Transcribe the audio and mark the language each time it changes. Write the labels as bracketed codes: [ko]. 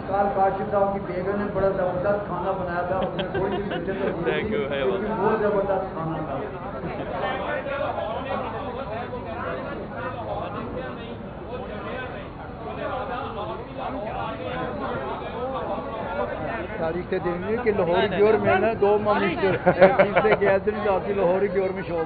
[hi] काल काशिफ साहब की बेगम ने बड़ा जबरदस्त खाना बनाया था उसमें कोई भी मिर्चें तो [en] Thank you, hey, [hi] लेकिन बहुत जबरदस्त खाना था [tr] Tarihte deniliyor ki Lahor'u görmeyene doğmamıştır. Biz de geldiniz artık Lahor'u görmüş olduk.